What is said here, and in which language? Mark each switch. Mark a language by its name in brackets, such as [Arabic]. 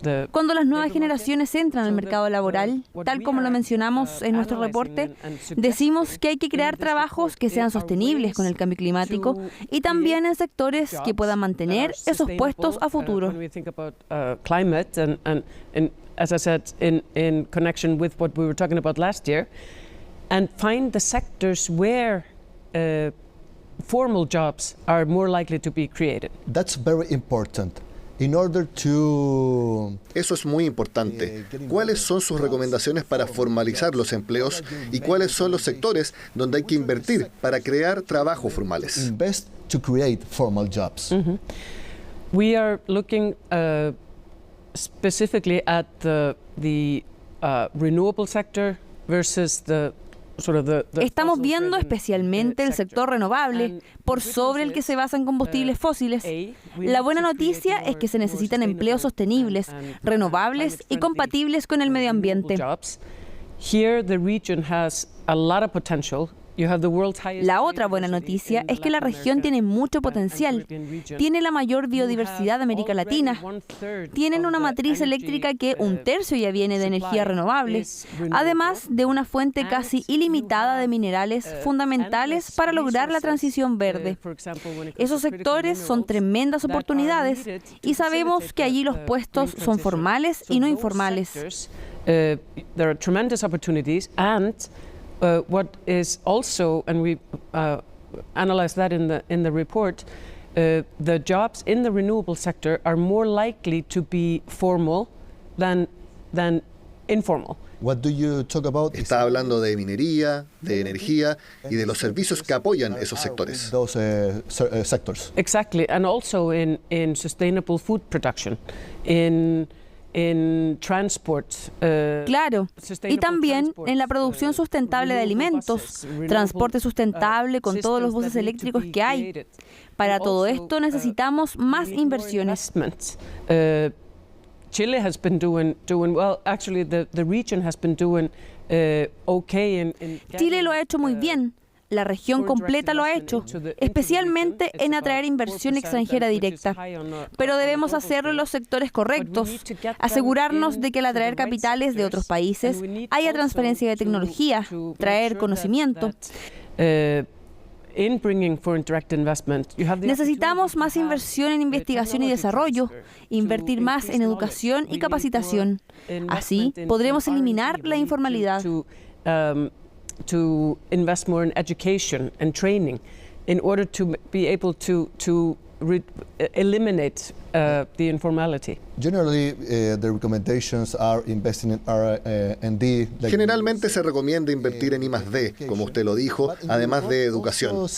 [Spanish] Cuando las nuevas generaciones entran al mercado laboral, tal como lo mencionamos en nuestro reporte, decimos que hay que crear trabajos que sean sostenibles con el cambio climático y también en sectores que puedan mantener esos puestos a futuro. [English] As I said, in connection with what we were talking about last year, and find the sectors where formal jobs are more likely to be created. That's very important. In order to... [Spanish] Eso es muy importante. ¿Cuáles son sus recomendaciones para formalizar los empleos y cuáles son los sectores donde hay que invertir para crear trabajos formales? [English] Invest to create formal jobs. Mm-hmm. We are looking specifically at the renewable sector versus [Spanish] Estamos viendo especialmente el sector renovable por sobre el que se basa en combustibles fósiles. La buena noticia es que se necesitan empleos sostenibles, renovables y compatibles con el medio ambiente. [English] Here the region has a lot of potential [Spanish] La otra buena noticia es que la región tiene mucho potencial. Tiene la mayor biodiversidad de América Latina. Tienen una matriz eléctrica que 1/3 ya viene de energía renovable, además de una fuente casi ilimitada de minerales fundamentales para lograr la transición verde. Esos sectores son tremendas oportunidades y sabemos que allí los puestos son formales y no informales. [English] There are tremendous opportunities, and what is also, and we analyze that in the report, the jobs in the renewable sector are more likely to be formal than informal. What do you talk about? [Spanish] Está hablando de minería, de energía y de los servicios que apoyan esos sectores. [English] Those sectors. Exactly, and also in sustainable food production, in transport. [Spanish] Claro, y también en la producción sustentable de alimentos, transporte sustentable con todos los buses eléctricos que hay. Para todo esto necesitamos más inversiones. [English] Chile has been doing well. Actually, the region has been doing okay in [Spanish] Chile lo ha hecho muy bien. La región completa lo ha hecho, especialmente en atraer inversión extranjera directa. Pero debemos hacerlo en los sectores correctos, asegurarnos de que al atraer capitales de otros países haya transferencia de tecnología, traer conocimiento. Necesitamos más inversión en investigación y desarrollo, invertir más en educación y capacitación. Así podremos eliminar la informalidad. [English] To invest more in education and training in order to be able to eliminate the informality. Generally, the recommendations are investing in R&D. [Spanish] Generalmente se recomienda invertir en I+D, como usted lo dijo, además de educación.